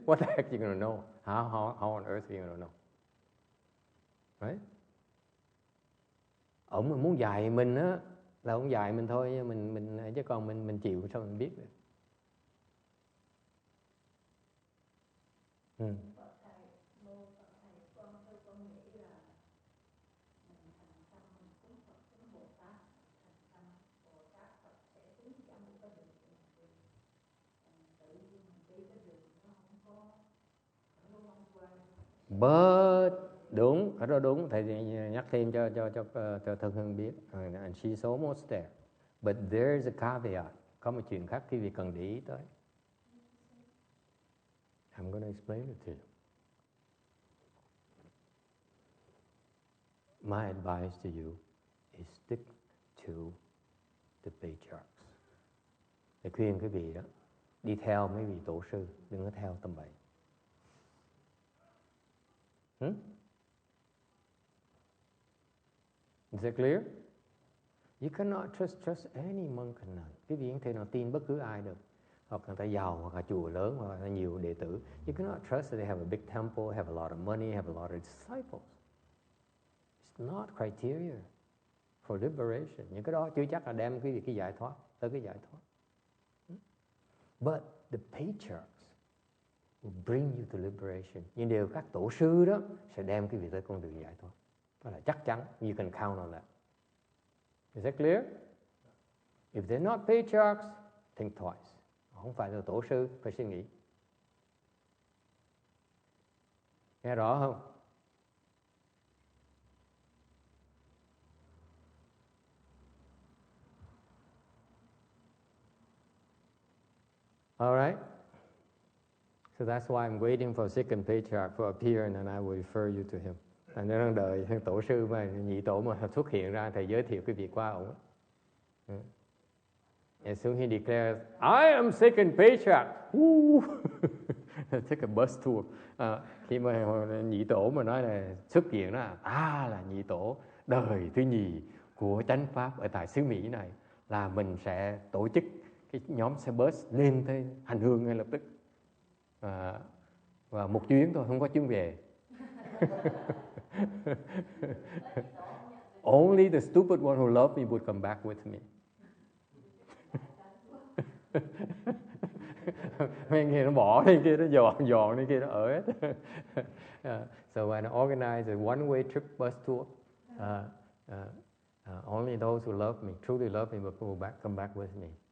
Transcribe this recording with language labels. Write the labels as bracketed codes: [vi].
[en] What the heck are you going to know? How on earth are you going to know? Right? [vi] Ông mà muốn dạy mình á là ông dạy mình thôi, mình chứ còn mình chịu sao mình biết được? But đúng, cái đó đúng, thầy nhắc thêm cho Thân Hương biết. [en] And she's almost there. But there's a caveat. [vi] Có một chuyện khác quý vị cần để ý tới. [en] I'm going to explain it to you. my advice to you is stick to the patriarchs. [vi] Để khuyên quý vị đó, đi theo mấy vị tổ sư, đừng có theo tầm bậy. [en] Is that clear? You cannot trust any monk and nun. [vi] Quý vị không thể nào tin bất cứ ai được. Hoặc người ta giàu, hoặc là chùa lớn, hoặc là nhiều đệ tử. [en] You cannot trust that they have a big temple, have a lot of money, have a lot of disciples. It's not criteria for liberation. [vi] Những cái đó chưa chắc là đem quý vị cái giải thoát, tới cái giải thoát. [en] But the patriarchs will bring you to liberation. [vi] Nhưng điều các tổ sư đó sẽ đem quý vị tới con đường giải thoát. Đó là chắc chắn. [en] You can count on that. Is that clear? If they're not patriarchs, think twice. [vi] Không phải là tổ sư, phải suy nghĩ. Nghe rõ không? [en] All right. So that's why I'm waiting for second patriarch to appear and then I will refer you to him. [vi] Anh đang đợi tổ sư mà nhị tổ mà xuất hiện ra, thầy giới thiệu cái việc qua ông. [en] As soon he declares, I am second patriarch. Take a bus tour. [vi] Khi mà nhị tổ mà nói là xuất hiện đó, là nhị tổ đời thứ nhì của chánh pháp ở tại xứ Mỹ này, là mình sẽ tổ chức cái nhóm xe bus lên tới hành hương ngay lập tức. Và một chuyến thôi, không có chuyến về. [en] Only the stupid one who loved me would come back with me. [vi] Mấy kia nó bỏ, mấy kia nó dọn, mấy kia nó ở hết. [en] So when I organize a one-way trip bus tour, only those who love me, truly love me, will come back with me.